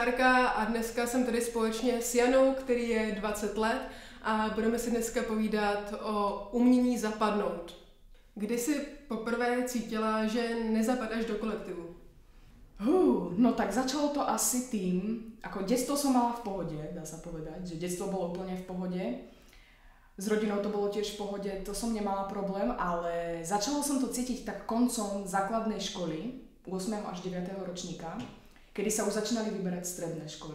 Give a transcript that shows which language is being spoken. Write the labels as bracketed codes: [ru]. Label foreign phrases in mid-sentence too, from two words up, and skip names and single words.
[cs] Marta a dneska jsem tady společně s Janou, který je 20 let a budeme si dneska povídat o umění zapadnout. Kdy jsi poprvé cítila, že nezapadáš do kolektivu? [sk] No tak začalo to asi tým, ako detstvo som mala v pohode, dá sa povedať, že detstvo bolo úplne v pohode. S rodinou to bolo tiež v pohode, to som nemala problém, ale začala som to cítiť tak koncom základnej školy, 8. až 9. ročníka, kedy sa už začínali vyberať stredné školy.